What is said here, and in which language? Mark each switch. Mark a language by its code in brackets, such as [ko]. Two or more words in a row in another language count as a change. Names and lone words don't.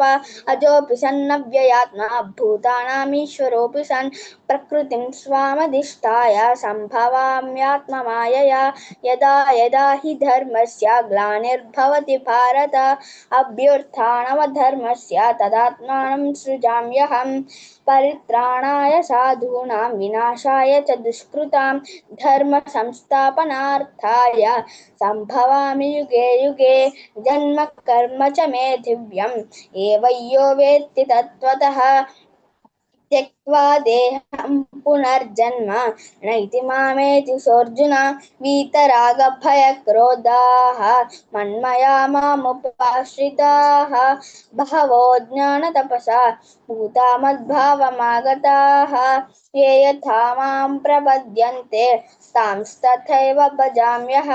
[sa] అజోపి సన్నవ్యయాత్మా భూతానామీశ్వరోపి సన్ ప్రకృతిం స్వామధిష్ఠాయ సంభవామ్యాత్మమాయయా. యదా యదా హి ధర్మస్య గ్లానిర్భవతి భారత అభ్యుత్థానమధర్మస్య తదాత్మానం సృజామ్యహం. పరిత్రాణాయ సాధూనాం వినాశాయ చ దుష్కృతాం ధర్మ సంస్థాపనార్థాయ సంభవామి యుగే యుగే. జన్మ కర్మ చ మే దివ్యం ఏవయ్యో వేత్తి తత్వతః. త్యక్త్వా దేహం పునర్జన్మ నైతి మామేతి సోర్జున. వీతరాగభయక్రోధాః మన్మయా మాముపాశ్రితాః బహవో జ్ఞానతపసా భూతా మద్భావమాగతాః. ఏ యథా మాం ప్రపద్యంతే తాంస్తథైవ భజామ్యహం.